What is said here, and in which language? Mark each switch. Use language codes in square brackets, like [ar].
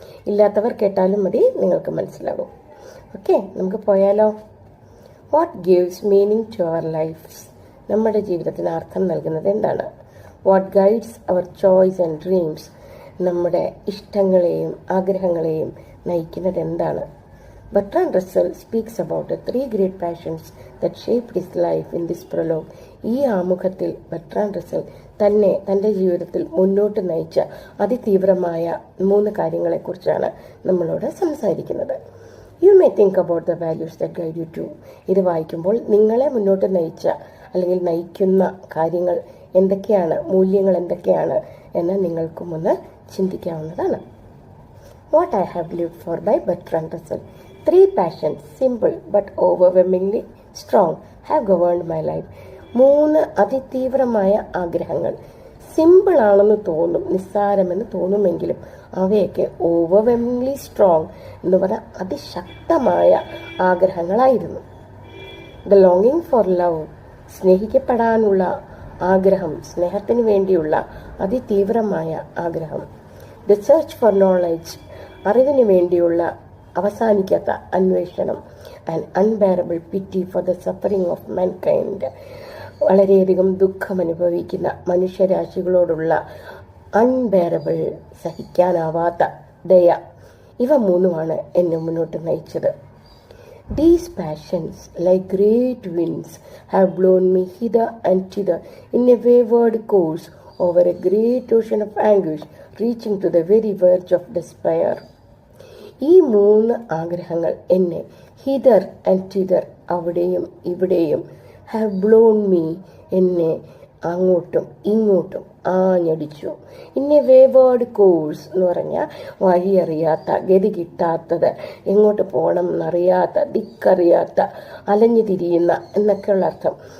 [ml] ഇല്ലാത്തവർ കേട്ടാലും മതി, നിങ്ങൾക്ക് മനസ്സിലാകും. ഓക്കെ, നമുക്ക് പോയാലോ. [en] What gives meaning to our lives? [ml] നമ്മുടെ ജീവിതത്തിന് അർത്ഥം നൽകുന്നത് എന്താണ്? [en] What guides our choice and dreams? [ml] നമ്മുടെ ഇഷ്ടങ്ങളെയും ആഗ്രഹങ്ങളെയും നയിക്കുന്നത് എന്താണ്? [en] Bertrand Russell speaks about 3 great passions that shaped his life in this prologue. [ml] ഈ ആമുഖത്തിൽ ബർട്രാൻഡ് റസ്സൽ തൻ്റെ ജീവിതത്തിൽ മുന്നോട്ട് നയിച്ച അതിതീവ്രമായ 3 കാര്യങ്ങളെക്കുറിച്ചാണ് നമ്മളോട് സംസാരിക്കുന്നത്. [en] You may think about the values that guide you to. [ml] ഇത് വായിക്കുമ്പോൾ നിങ്ങളെ മുന്നോട്ട് നയിച്ച അല്ലെങ്കിൽ നയിക്കുന്ന കാര്യങ്ങൾ എന്തൊക്കെയാണ്, മൂല്യങ്ങൾ എന്തൊക്കെയാണ് എന്ന് നിങ്ങൾക്കും ഒന്ന് ചിന്തിക്കാവുന്നതാണ്. [en] What I have lived for by Bertrand Russell. 3 passions, simple but overwhelmingly strong, have governed my life. [ml] 3 അതിതീവ്രമായ ആഗ്രഹങ്ങൾ. സിമ്പിൾ ആണെന്ന് തോന്നും, നിസ്സാരമെന്ന് തോന്നുമെങ്കിലും അവയൊക്കെ [en] overwhelmingly strong [ml] എന്ന് പറഞ്ഞാൽ അതിശക്തമായ ആഗ്രഹങ്ങളായിരുന്നു. [en] the ലോങ്ങിങ് four love, [ml] സ്നേഹിക്കപ്പെടാനുള്ള ആഗ്രഹം, സ്നേഹത്തിന് വേണ്ടിയുള്ള അതിതീവ്രമായ ആഗ്രഹം. [en] the search for knowledge, [ml] അറിവിന് വേണ്ടിയുള്ള അവസാനിക്കാത്ത അന്വേഷണം. [en] and unbearable pity for the suffering of mankind, [ml] വളരെയധികം ദുഃഖം അനുഭവിക്കുന്ന മനുഷ്യരാശികളോടുള്ള [en] unbearable, [ml] സഹിക്കാനാവാത്ത ദയ. ഇവ 3 എന്നെ മുന്നോട്ട് നയിച്ചത്. [en] These passions, like great winds, have blown me hither and thither in a wayward course over a great ocean of anguish, reaching to the very verge of despair. [ml] ഈ 3 ആഗ്രഹങ്ങൾ എന്നെ [en] hither and thither, [ml] അവിടെയും ഇവിടെയും, [en] have blown me, [ml] എന്നെ അങ്ങോട്ടും ഇങ്ങോട്ടും ആഞ്ഞടിച്ചു. [en] ഇന്ന wayward course [ml] എന്ന് പറഞ്ഞാൽ വഴിയറിയാത്ത, ഗതി കിട്ടാത്തത്, എങ്ങോട്ട് പോകണം എന്നറിയാത്ത, ദിക്കറിയാത്ത, അലഞ്ഞു തിരിയുന്ന എന്നൊക്കെയുള്ള അർത്ഥം.